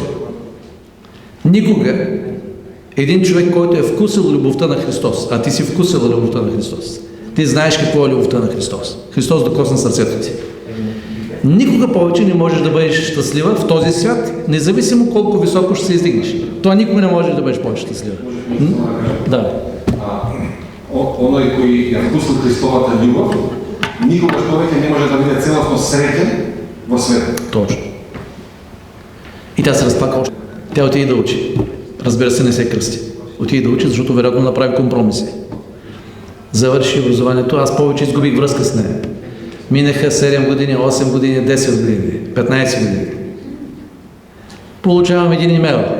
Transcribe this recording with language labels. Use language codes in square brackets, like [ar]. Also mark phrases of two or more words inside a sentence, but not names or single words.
[bg] Никога един човек, който е вкусил любовта на Христос, а ти си вкусил любовта на Христос, ти знаеш какво е любовта на Христос. Христос докосна сърцето ти. Никога повече не можеш да бъдеш щастлива в този свят, независимо колко високо ще се издигнеш. Това никога не можеш да бъдеш по-щастлива. Да. [mk] Оној кој ја вкусил Христовата љубов, никогаш повеќе не може да биде целосно среќен во светот. [bg] Точно. И тя се разплака още. Тя отиде да учи. Разбира се, не се кръсти. Отиде да учи, защото вероятно направи компромиси. Завърши образованието, аз повече изгубих връзка с нея. Минаха 7 години, 8 години, 10 години, 15 години. Получавам един имейл.